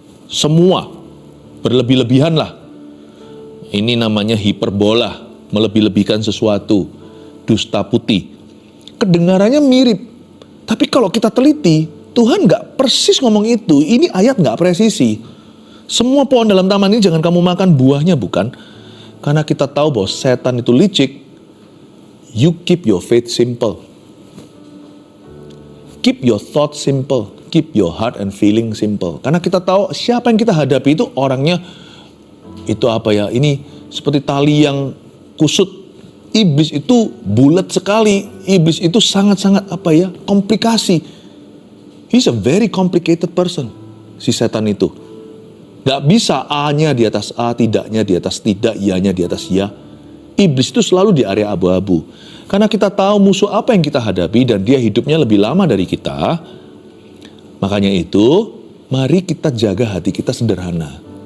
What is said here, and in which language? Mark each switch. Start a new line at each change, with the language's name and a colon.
Indonesian: Semua berlebih-lebihan lah. Ini namanya hiperbola, melebih-lebihkan sesuatu, dusta putih. Kedengarannya mirip. Tapi kalau kita teliti, Tuhan gak persis ngomong itu. Ini ayat gak presisi. Semua pohon dalam taman ini jangan kamu makan buahnya, bukan? Karena kita tahu bahwa setan itu licik.
English: You keep your faith simple. Keep your thought simple. Keep your heart and feeling simple.
Indonesian: Karena kita tahu siapa yang kita hadapi itu orangnya, itu apa ya, ini seperti tali yang kusut. Iblis itu bulat sekali. Iblis itu sangat-sangat komplikasi.
English: He's a very complicated person.
Indonesian: Si setan itu. Gak bisa A-nya di atas A, tidaknya di atas tidak, iya-nya di atas ya. Iblis itu selalu di area abu-abu. Karena kita tahu musuh apa yang kita hadapi dan dia hidupnya lebih lama dari kita. Makanya itu, mari kita jaga hati kita sederhana.